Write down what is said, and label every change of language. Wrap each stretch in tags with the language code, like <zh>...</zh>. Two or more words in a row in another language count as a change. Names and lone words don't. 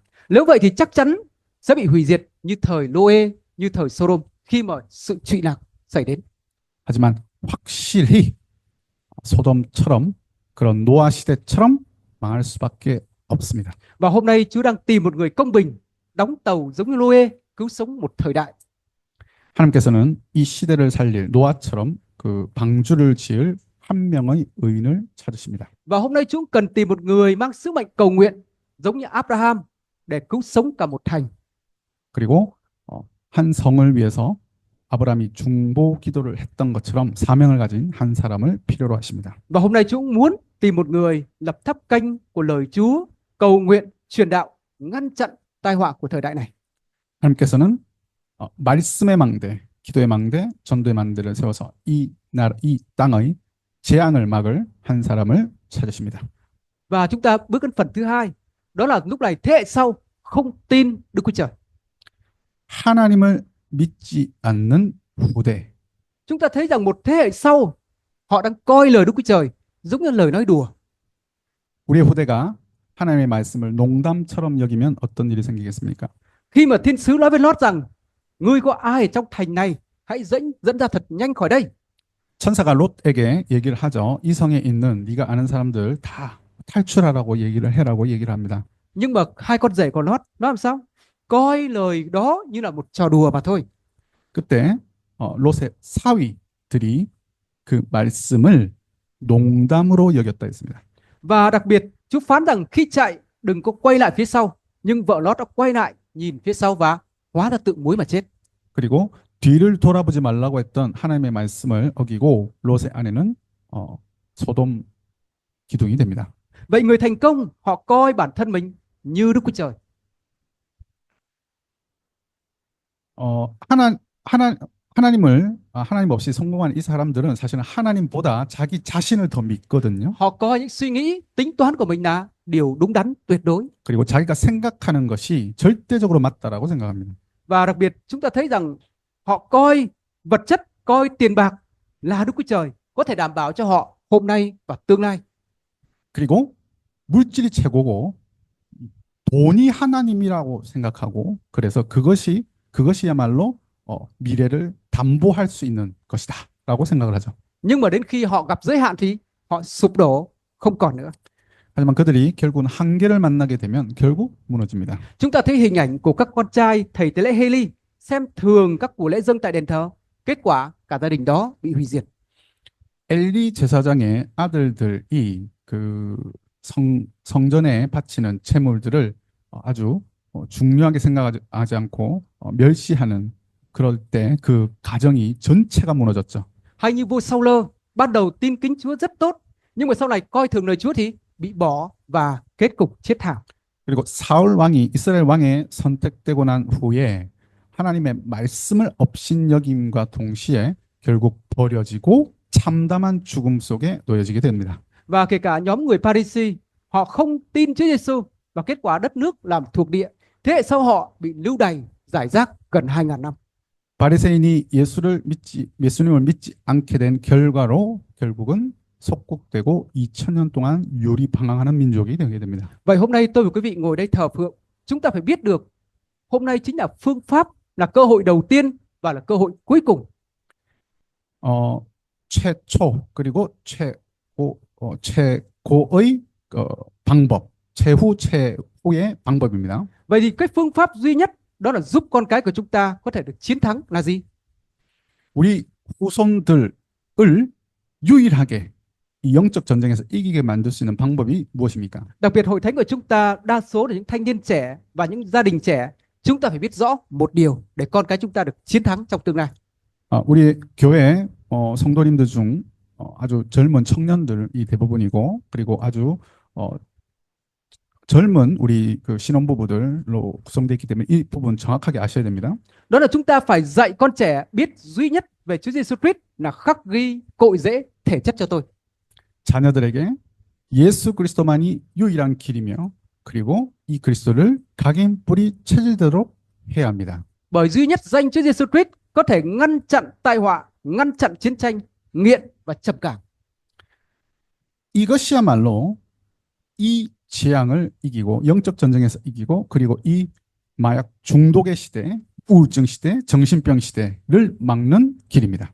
<vi>Nếu vậy thì chắc chắn sẽ bị hủy diệt như thời Lô-ê, như thời Sodom khi mà sự trụy lạc xảy đến.</vi> <ko>하지만 확실히 소돔처럼 그런 노아 시대처럼 망할 수밖에 없습니다.</ko> <vi>Và hôm nay Chúa đang tìm một người công bình, đóng tàu giống như Lô-ê, cứu sống một thời đại.</vi> <ko>하나님께서는 이 시대를 살릴 노아처럼 그 방주를 지을 한 명의 의인을 찾으십니다.</ko> <vi>Và hôm nay Chúa cần tìm một người mang sứ mệnh cầu nguyện giống như Abraham để cứu sống cả một thành.</vi> <ko>그리고 한 성을 위해서 아브라함이 중보 기도를 했던 것처럼 사명을 가진 한 사람을 필요로 하십니다.</ko> <vi>Và hôm nay Chúa muốn tìm một người lập tháp canh của lời Chúa, cầu nguyện, truyền đạo, ngăn chặn tai họa của thời đại này.</vi> <ko>하나님께서는 말씀의 망대, 기도의 망대, 전도의 망대를 세워서 이 땅의 재앙을 막을 한 사람을 찾으십니다.</ko> <vi>Và chúng ta bước đến phần thứ hai, đó là lúc này thế hệ sau không tin Đức Chúa Trời.</vi> <ko>하나님을 믿지 않는 후대.</ko> <vi>Chúng ta thấy rằng một thế hệ sau họ đang coi lời Đức Chúa Trời giống như lời nói đùa.</vi> <ko>우리의 후대가 하나님의 말씀을 농담처럼 여기면 어떤 일이 생기겠습니까?</ko> <vi>Khi mà thiên sứ nói với Lót rằng ngươi có ai ở trong thành này, hãy dẫn ra thật nhanh khỏi đây.</vi> <ko>천사가 롯에게 얘기를 하죠. 이 성에 있는 네가 아는 사람들 다 탈출하라고 얘기를 해라고 얘기를 합니다.</ko> <vi>Nhưng mà hai con rể của Lót nói làm sao? Coi lời đó như là một trò đùa mà thôi.</vi> <ko>그때 롯의 사위들이 그 말씀을 농담으로 여겼다 했습니다.</ko> <vi>Và đặc biệt Chúa phán rằng khi chạy đừng có quay lại phía sau. Nhưng vợ Lót đã quay lại nhìn phía sau và hóa ra tự muối mà chết.</vi> <ko>그리고 뒤를 돌아보지 말라고 했던 하나님의 말씀을 어기고 롯의 아내는 소돔 기둥이 됩니다.</ko> <vi>Vậy người thành công họ coi bản thân mình như Đức Chúa Trời.</vi> <ko>하나님 없이 성공한 이 사람들은 사실은 하나님보다 자기 자신을 더 믿거든요.</ko> <vi>Họ coi những suy nghĩ, tính toán của mình là điều đúng đắn, tuyệt đối.</vi> <ko>그리고 자기가 생각하는 것이 절대적으로 맞다라고 생각합니다.</ko> <vi>Và đặc biệt chúng ta thấy rằng họ coi vật chất, coi tiền bạc là Đức Chúa Trời, có thể đảm bảo cho họ hôm nay và tương lai.</vi> <ko>그리고 물질이 최고고 돈이 하나님이라고 생각하고 그래서 그것이야말로 미래를 담보할 수 있는 것이다라고 생각을 하죠.</ko> <vi>Nhưng mà đến khi họ gặp giới hạn thì họ sụp đổ, không còn nữa.</vi> <ko>하지만 그들이 결국은 한계를 만나게 되면 결국 무너집니다.</ko> <vi>Chúng ta thấy hình ảnh của các con trai thầy tế lễ Hê-li xem thường các của lễ dâng tại đền thờ. Kết quả cả gia đình đó bị hủy diệt.</vi> <ko>엘리 제사장의 아들들이 그 성전에 바치는 제물들을 아주 중요하게 생각하지 않고 멸시하는 그럴 때 그 가정이 전체가 무너졌죠.</ko> <vi>Hay như vua Saul ban đầu tin kính Chúa rất tốt, nhưng mà sau này coi thường lời Chúa thì bị bỏ và kết cục chết thảm.</vi> <ko>그리고 사울 왕이 이스라엘 왕에 선택되고 난 후에 하나님의 말씀을 업신여김과 동시에 결국 버려지고 참담한 죽음 속에 놓여지게 됩니다.</ko> <vi>Và kể cả nhóm người Pharisee, họ không tin Chúa Giêsu và kết quả đất nước làm thuộc địa. Thế hệ sau họ bị lưu đày, giải rác gần 2.000 năm.</vi> <ko>바리새인이 예수님을 믿지 않게 된 결과로 결국은 속국되고 2000년 동안 유리방황하는 민족이 되게 됩니다.</ko> <vi>Vậy hôm nay tôi và quý vị ngồi đây thờ phượng, chúng ta phải biết được hôm nay chính là phương pháp, là cơ hội đầu tiên và là cơ hội cuối cùng.</vi> <ko>최초 그리고 최고의 방법, 최후 최후의 방법입니다.</ko> <vi>Vậy thì cái phương pháp duy nhất đó là giúp con cái của chúng ta có thể được chiến thắng là gì?</vi> <ko>우리 후손들을 유일하게 이 영적 전쟁에서 이기게 만들 수 있는 방법이 무엇입니까?</ko> <vi>Đặc biệt hội thánh của chúng ta đa số là những thanh niên trẻ và những gia đình trẻ. Chúng ta phải biết rõ một điều để con cái chúng ta được chiến thắng trong tương lai.</vi> <ko>우리 교회 성도님들 중 아주 젊은 청년들이 대부분이고 그리고 아주 젊은 우리 그 신혼부부들로 구성되어 있기 때문에 이 부분 정확하게 아셔야 됩니다.</ko> <vi>Đó là chúng ta phải dạy con trẻ biết duy nhất về Chúa Giêsu Christ là khắc ghi cội rễ thể chất cho tôi.</vi> <ko>자녀들에게 예수 그리스도만이 유일한 길이며 그리고 이 그리스도를 각인 뿌리 체질대로 해야 합니다.</ko> <vi>Bởi duy nhất danh Chúa Giêsu Christ có thể ngăn chặn tai họa, ngăn chặn chiến tranh, nghiện và trầm cảm.</vi> <ko>이것이야말로 이 재앙을 이기고 영적 전쟁에서 이기고 그리고 이 마약 중독의 시대, 우울증 시대, 정신병 시대를 막는 길입니다.</ko>